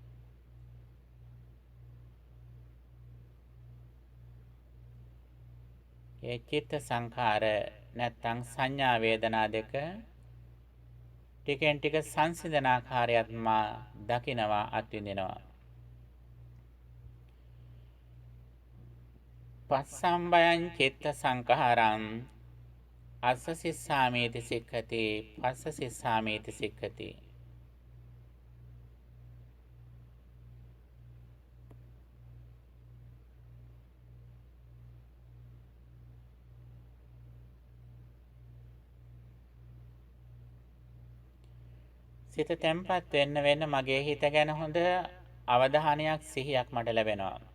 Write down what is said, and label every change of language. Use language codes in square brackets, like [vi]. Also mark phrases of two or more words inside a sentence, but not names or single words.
[si] ඒ චිත්ත සංඛාර නැත්තං සංඥා වේදනා දෙක ටිකෙන් ටික සංසිඳන ආකාරයත් මා දකිනවා අත්විඳිනවා. [pi] පස්සම්බයං චිත්ත සංඛාරං අස්ස සිස්සාමීති සික්ඛති පස්ස සිස්සාමීති සික්ඛති. [si] සිත තැම්පත් වෙන්න වෙන්න මගේ හිත ගැන හොඳ අවධානයක් සිහියක් මට ලැබෙනවා.